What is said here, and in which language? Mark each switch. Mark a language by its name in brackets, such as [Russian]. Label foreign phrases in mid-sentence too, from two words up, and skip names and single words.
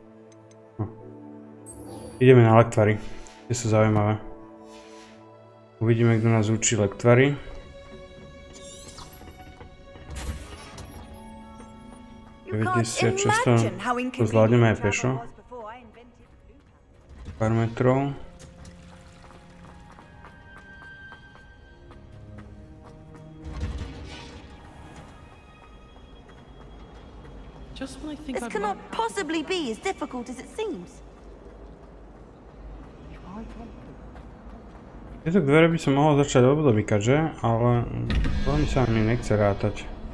[Slovak] Ideme na lektvary. Tie sú zaujímavé. Uvidíme, kto nás učí lektvary. To zvládneme aj pešo. Pár metrov. [English] This cannot possibly be as difficult as it seems. [Slovak] Tieto dvere by som mohol začať obdomykať, že? Ale veľmi sa mi nechce rátať.